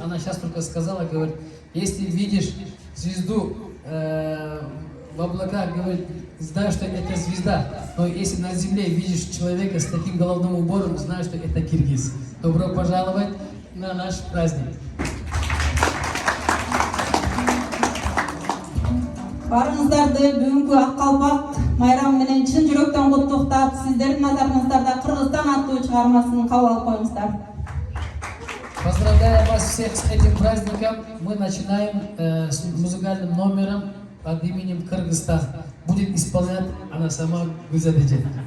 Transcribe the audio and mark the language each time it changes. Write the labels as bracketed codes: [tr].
[ru] Она сейчас только сказала, говорит, если видишь звезду в облаках, говорит, знаю, что это звезда, но если на земле видишь человека с таким головным убором, знаю, что это киргиз. Добро пожаловать на наш праздник. [ky] Барыңыздарды бүгүнкү Ак калпак майрамы менен чын жүрөктөн куттуктап, сиздердин назарыңыздарда Кыргызстан аттуу чыгармасын кабыл алып коюңуздар. [ru] Поздравляю вас всех с этим праздником. Мы начинаем с музыкальным номером под именем Кыргызстан. Будет исполнять она сама Гузадеджи.